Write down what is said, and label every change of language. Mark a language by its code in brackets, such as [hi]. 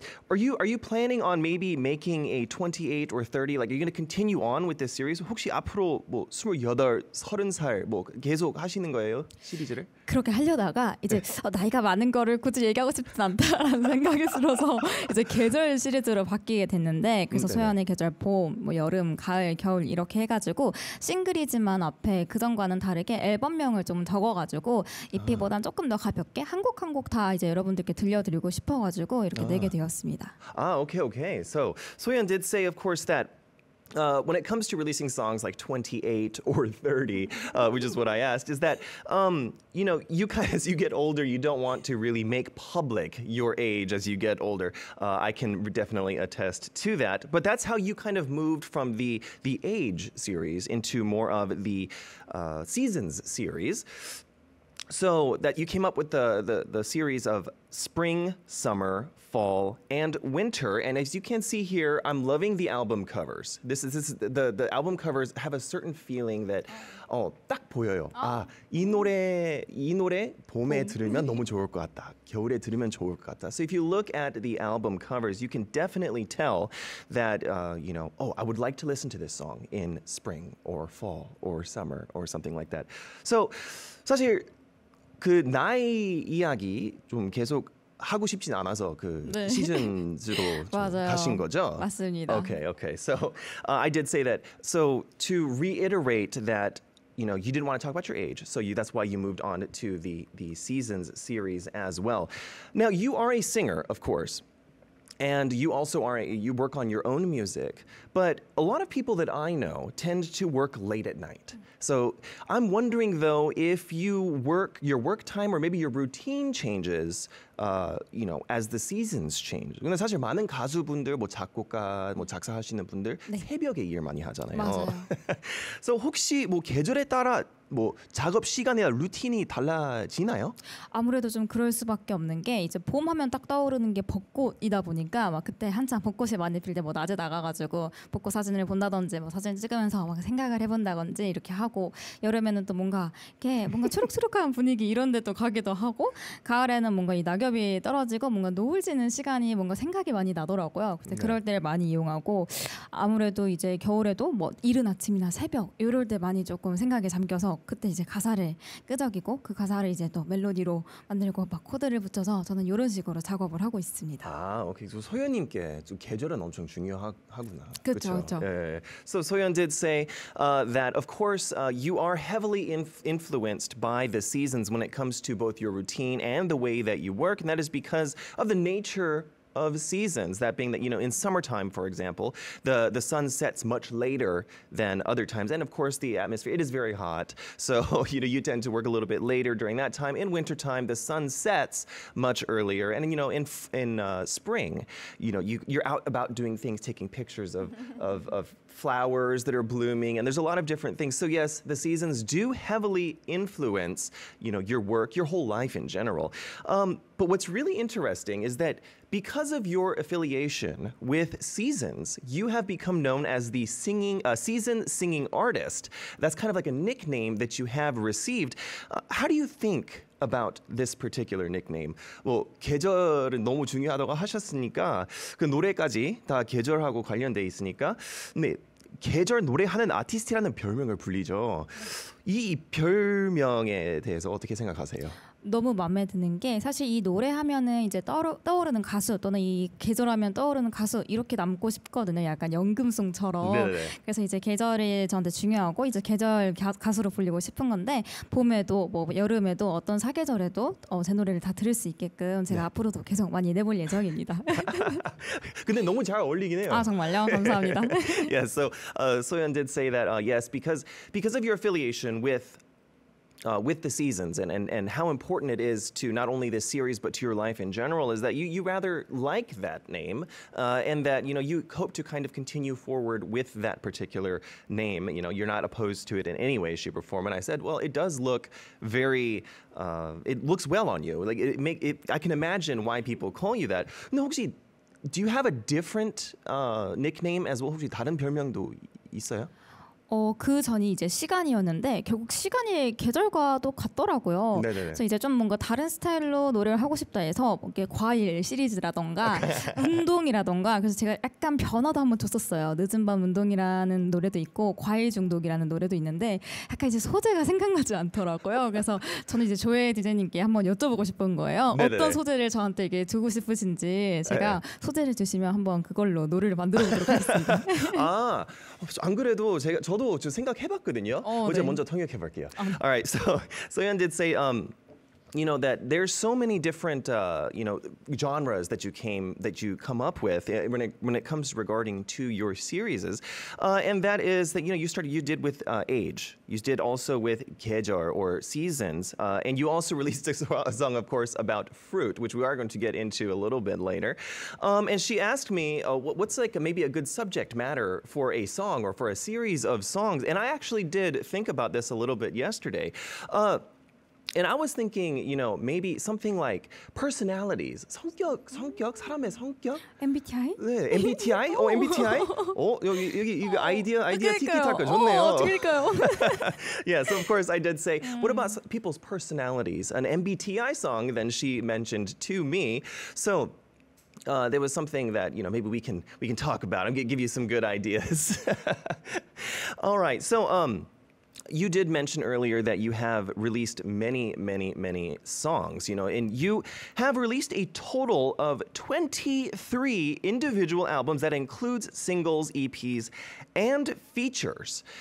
[en] Are you planning on maybe making a 28 or 30? Like, are you going to continue on with this series? [ko] 혹시 앞으로 28, 30살 계속 하시는 거예요? 시리즈를? 그렇게 하려다가 이제 나이가 많은 거를 굳이 얘기하고 싶진 않다라는 생각이 들어서 이제 계절 시리즈로 바뀌게 됐는데 그래서 소연의 계절 봄, 여름, 가을, 겨울 이렇게 해가지고 싱글이지만 앞에 그전과는 다르게 앨범명을 좀 적어가지고 EP보단 조금 더 가볍게 한 곡 한 곡 다 이제 여러분들께 들려드리고 싶어가지고 이렇게 내게 되었습니다. [en] Okay. So Soyeon did say, of course, that when it comes to releasing songs like 28 or 30, which is what I asked, is that, you as you get older, you don't want to really make public your age as you get older. I can definitely attest to that. But that's how you kind of moved from the age series into more of the seasons series. So that you came up with the series of spring, summer, fall, and winter. And as you can see here, I'm loving the album covers. This is the album covers have a certain feeling that [ko] 딱 보여요. 이 노래 봄에 들으면 너무 좋을 것 같다. 겨울에 들으면 좋을 것 같다. [en] So if you look at the album covers, you can definitely tell that I would like to listen to this song in spring or fall or summer or something like that. [ko] So 사실 그 나이 이야기 좀 계속 하고 싶진 않아서 그 시즌즈로 가신 거죠? 맞습니다. [en] Okay. So I did say that. So to reiterate that, you didn't want to talk about your age, so that's why you moved on to the seasons series as well. Now you are a singer, of course. And you also you work on your own music, but a lot of people that I know tend to work late at night. So I'm wondering though if your work time or maybe your routine changes, as the seasons change. [ko] 근데 사실 많은 가수분들, 작곡가, 작사하시는 분들 새벽에 일 많이 하잖아요. 맞아요. So 혹시 계절에 따라 작업 시간이나 루틴이 달라지나요? 아무래도 좀 그럴 수밖에 없는 게 이제 봄 하면 딱 떠오르는 게 벚꽃이다 보니까 막 그때 한창 벚꽃이 많이 필 때 낮에 나가가지고 벚꽃 사진을 본다든지 사진 찍으면서 막 생각을 해본다든지 이렇게 하고 여름에는 또 뭔가 초록초록한 분위기 이런 데 또 가기도 하고 가을에는 뭔가 이 낙엽이 기력이 떨어지고 뭔가 노을 지는 시간이 뭔가 생각이 많이 나더라고요. 그래서 그럴 때를 많이 이용하고 아무래도 이제 겨울에도 뭐 이른 아침이나 새벽 이럴 때 많이 조금 생각에 잠겨서 그때 이제 가사를 끄적이고 그 가사를 이제 또 멜로디로 만들고 막 코드를 붙여서 저는 이런 식으로 작업을 하고 있습니다. 아, 오케이. 그 소연님께 좀 계절은 엄청 중요하구나. 그렇죠, 그렇죠. 예. [en] So Soyeon did say that, of course, you are heavily influenced by the seasons when it comes to both your routine and the way that you work, and that is because of the nature of seasons. That being that, you know, in summertime, for example, the sun sets much later than other times. And of course, the atmosphere, it is very hot. So, you know, you tend to work a little bit later during that time. In wintertime, the sun sets much earlier. And, you know, in spring, you know, you're out about doing things, taking pictures of flowers that are blooming, and there's a lot of different things. So yes, the seasons do heavily influence, you know, your work, your whole life in general. But what's really interesting is that because of your affiliation with Seasons, you have become known as the season singing artist. That's kind of like a nickname that you have received. How do you think about this particular nickname? [ko] 뭐 계절은 너무 중요하다고 하셨으니까 그 노래까지 다 계절하고 관련돼 있으니까 근데 계절 노래하는 아티스트라는 별명을 불리죠. 이 별명에 대해서 어떻게 생각하세요? 너무 마음에 드는 게 사실 이 노래하면은 이제 떠오르는 가수 또는 이 계절하면 떠오르는 가수 이렇게 남고 싶거든요. 약간 연금송처럼. 네네. 그래서 이제 계절이 저한테 중요하고 이제 계절 가수로 불리고 싶은 건데 봄에도 뭐 여름에도 어떤 사계절에도 제 노래를 다 들을 수 있게끔 제가 앞으로도 계속 많이 내볼 예정입니다. 근데 너무 잘 어울리긴 해요. 아 정말요? 감사합니다. [en] Yeah, so Soyeon did say that yes, because of your affiliation with the seasons and how important it is to not only this series but to your life in general is that you rather like that name and that you know you hope to kind of continue forward with that particular name. You know, you're not opposed to it in any way, shape, or form. And I said, well, it does look very. It looks well on you. Like I can imagine why people call you that. No, 혹시 do you have a different nickname as well? [ko] 혹시 다른 별명도 있어요? 그 전이 이제 시간이었는데 결국 시간이 계절과도 같더라고요. 네네네. 그래서 이제 좀 뭔가 다른 스타일로 노래를 하고 싶다 해서 이게 과일 시리즈라던가 운동이라던가 그래서 제가 약간 변화도 한번 줬었어요. 늦은 밤 운동이라는 노래도 있고 과일 중독이라는 노래도 있는데 약간 이제 소재가 생각나지 않더라고요. 그래서 저는 이제 조혜 디제이님께 한번 여쭤보고 싶은 거예요. 네네네. 어떤 소재를 저한테 이게 주고 싶으신지 제가 소재를 주시면 한번 그걸로 노래를 만들어 보도록 하겠습니다. 아, 안 그래도 저도 좀 생각해봤거든요. 네. 먼저 통역해볼게요. [en] All right, so Soyeon did say, you know, that there's so many different, you know, genres that you come up with when it comes regarding to your series, and that is that you know you did with age, you did also with 계절 or seasons, and you also released a song, of course, about fruit, which we are going to get into a little bit later. And she asked me, what's like maybe a good subject matter for a song or for a series of songs, and I actually did think about this a little bit yesterday. And I was thinking, you know, maybe something like personalities. [ko] 성격, 사람의 성격? MBTI? 네, MBTI? MBTI? 여기 이거 아이디어 티키타카 좋네요. 그러니까요. [en] Yeah, so of course I did say, what about people's personalities? An MBTI song, then she mentioned to me. So there was something that you know maybe we can talk about. I'm gonna give you some good ideas. All right, so you did mention earlier that you have released many songs, you know, and you have released a total of 23 individual albums that includes singles, EPs, and features.